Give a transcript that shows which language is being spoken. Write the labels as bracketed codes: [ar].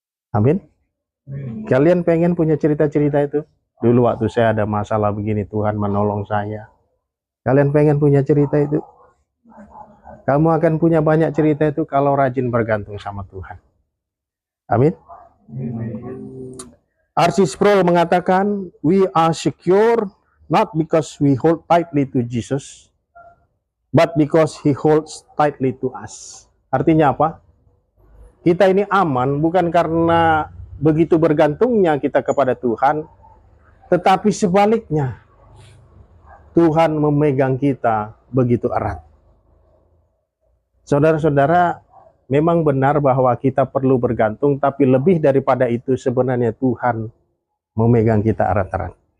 [id] Amin. Kalian pengen punya cerita-cerita itu? Dulu waktu saya ada masalah begini, Tuhan menolong saya. Kalian pengen punya cerita itu? Kamu akan punya banyak cerita itu kalau rajin bergantung sama Tuhan. Amin. R.C. [en] Sproul [id] mengatakan, [en] we are secure not because we hold tightly to Jesus, but because He holds tightly to us. [id] Artinya apa? Kita ini aman bukan karena begitu bergantungnya kita kepada Tuhan, tetapi sebaliknya, Tuhan memegang kita begitu erat. Saudara-saudara, memang benar bahwa kita perlu bergantung, tapi lebih daripada itu sebenarnya Tuhan memegang kita erat-erat.